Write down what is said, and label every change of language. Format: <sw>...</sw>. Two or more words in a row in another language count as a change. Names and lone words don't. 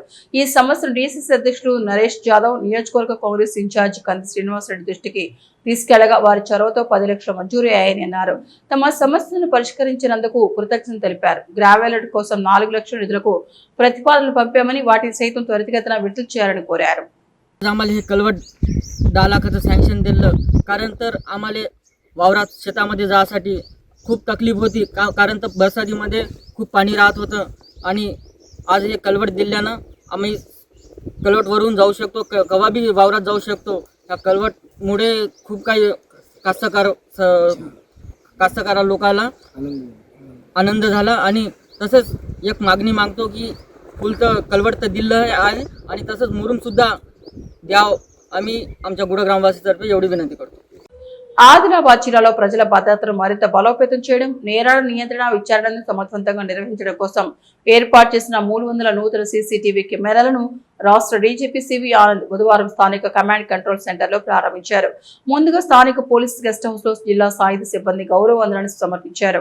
<te>ఈ సమస్యను డీసీసీ అధ్యక్షుడు నరేష్ జాదవ్, నియోజకవర్గ కాంగ్రెస్ ఇన్ఛార్జ్ కంది శ్రీనివాసరెడ్డి దృష్టికి తీసుకెళ్లగా వారి చొరవతో 10 లక్షలు మంజూరు అయ్యాయని అన్నారు. తమ సమస్యను పరిష్కరించినందుకు కృతజ్ఞతలు తెలిపారు. గ్రావెల్ కోసం 4 లక్షల నిధులకు ప్రతిపాదనలు పంపామని వాటిని సైతం త్వరితగతిన वितरित చేయాలని కోరారు.</te> <mr>आम्हाला हे कलवट 10 लाखाचं सँक्शन दिलं. कारण तर आम्हाला वावरात शेतामध्ये जाण्यासाठी खूप तकलीफ होती. कारण तर बरसातीमध्ये खूप पाणी राहत होतं आणि आज हे कलवट दिल्यानं आम्ही कलवटवरून जाऊ शकतो, केव्हा बी वावरात जाऊ शकतो. या कलवटमुळे खूप काही कास्तकार लोकांना आनंद झाला. आणि तसंच एक मागणी मागतो की फुल तर कलवट तर दिलं आहे आणि तसंच मुरुम सुद्धा द्याव. आम्ही आमच्या गुड ग्रामवासीतर्फे एवढी विनंती करतो.</mr> <te>ఆదిలాబాద్ జిల్లాలో ప్రజల భద్రతను మరింత బలోపేతం చేయడం, నేరాల నియంత్రణ, విచారణను సమర్థవంతంగా నిర్వహించడం కోసం ఏర్పాటు చేసిన 300 నూతన సీసీటీవీ కెమెరాలను రాష్ట్ర డీజీపీ సివి ఆనంద్ బుధవారం స్థానిక కమాండ్ కంట్రోల్ సెంటర్ లో ప్రారంభించారు. ముందుగా స్థానిక పోలీస్ గెస్ట్ హౌస్ లో జిల్లా సాయుధ సిబ్బంది గౌరవ వందనాన్ని సమర్పించారు.</te>